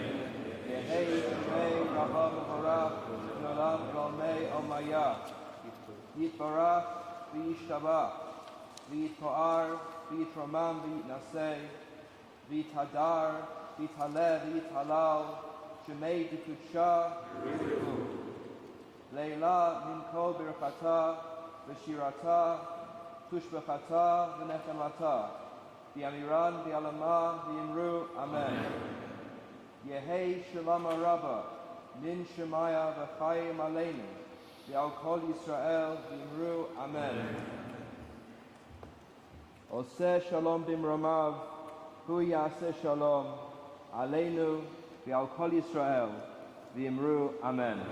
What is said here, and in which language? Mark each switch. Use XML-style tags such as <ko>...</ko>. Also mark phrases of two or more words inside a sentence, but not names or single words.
<arc>יהא שמה רבא מברך, לעלם ולעלמי עלמיא, יתברך וישתבח, ויתפאר, ויתרומם ויתנשא, ויתהדר, ויתעלה, ויתהלל, שמה דקדשא, לעלא מן כל ברכתא, ושירתא, תשבחתא, ונחמתא, דאמירן, בעלמא, ואמרו, אמן. יהא שלמא רבא, מן שמיא וחיים עלינו, ועל כל ישראל, ואמרו, אמן.</arc> <he>עשה שלום במרומיו, הוא יעשה שלום, עלינו, ועל כל ישראל, ואמרו, Amen.</he>